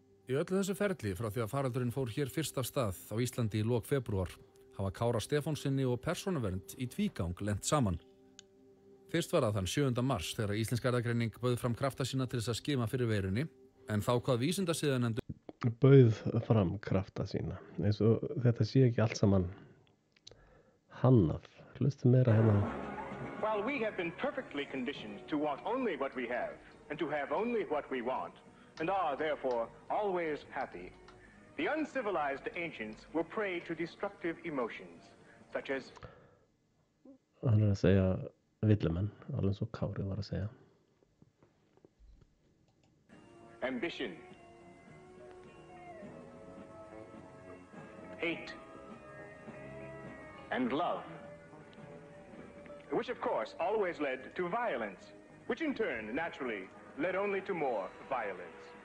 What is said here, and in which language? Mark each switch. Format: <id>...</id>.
<is>Í öllu þessu ferli frá því að faraldurinn fór hér fyrst af stað á Íslandi í lok febrúar hafa Kára Stefánsinni og Persónuvernd í tvígang lent saman. Fyrst var það þann 7. mars þegar Íslensk erfðagreining bauð fram krafta sína til þess að skima fyrir veirunni, en þá hvað vísindasiðanefnd bauð fram krafta sína. Eins og þetta sé ekki allt saman hannað. Hlustum meira hérna.</is> <en>While we have been perfectly conditioned to want only what we have and to have only what we want, and are therefore always happy, the uncivilized ancients were prey to destructive emotions, such as</en> <is>Hann að segja villimenn, alveg eins og Kári var að segja.</is> <en>ambition, hate, and love, which of course always led to violence, which in turn naturally led only to more violence.</en>